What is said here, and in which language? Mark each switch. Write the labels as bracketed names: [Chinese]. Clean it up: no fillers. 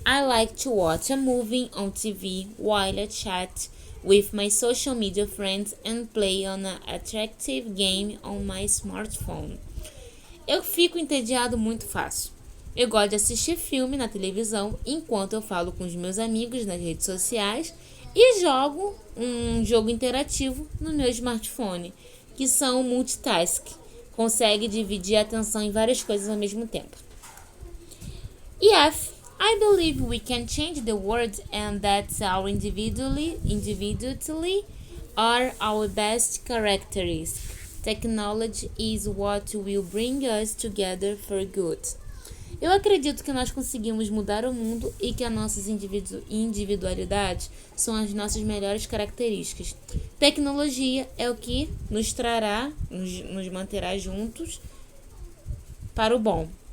[English] I like to watch a movie on TV while I chat with my social media friends and play on an attractive game on my smartphone. [Portuguese] Eu fico entediado muito fácil. Eu gosto de assistir filme na televisão enquanto eu falo com os meus amigos nas redes sociais e jogo um jogo interativo no meu smartphone, que são multitask. Consegue dividir a atenção em várias coisas ao mesmo tempo. E F. [English] I believe we can change the world and that our individually are our best characteristics. Technology is what will bring us together for good. [Portuguese] Eu acredito que nós conseguimos mudar o mundo e que as nossas individualidades são as nossas melhores características. Tecnologia é o que nos trará, nos manterá juntos para o bom.